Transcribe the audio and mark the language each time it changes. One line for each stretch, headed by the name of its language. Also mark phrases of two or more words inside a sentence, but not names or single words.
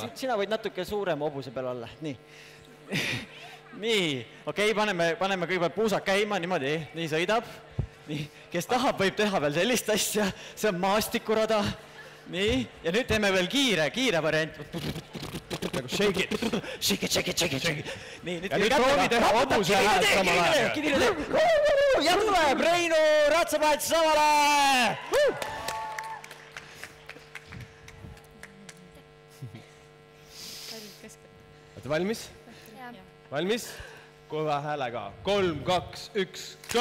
Estonian: Sina võid natuke suurem hobuse peal olla, nii. Nii, okei, paneme kõigepealt puusad käima, niimoodi, nii sõidab. Nii, kes tahab, võib teha veel sellist asja, see on maastikurada. Nii, ja nüüd teeme veel kiire variant.
English: Nagu shake it. Shake it.
Estonian: Nii, ja nüüd proovi teha hobuse häält samal ajal. Ja tuleb Reinu ratsaplats samale! Olete valmis? Valmis? Kõva häälega. 3, 2, 1, go!